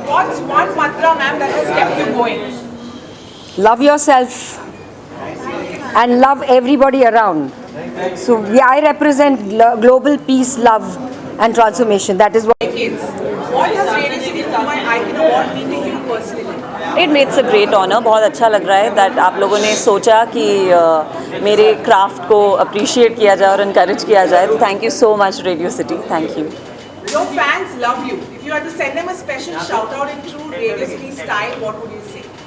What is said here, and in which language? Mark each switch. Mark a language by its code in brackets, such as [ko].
[en] What's one mantra, ma'am, that has kept you going? Love yourself and love everybody around. So I represent global peace, love and transformation. That is what. Kids. What does Radio City Mumbai Icon Award mean to you personally? It's a great honour. [hi] बहुत अच्छा लग रहा है that आप लोगों ने सोचा कि मेरे क्राफ्ट को अप्रिशिएट किया जाए और इनकरेज किया जाए. [en] तो thank you so much Radio City. Thank you. Your fans love you. If you had to send them a special shout out in true Radio City style, what would you say?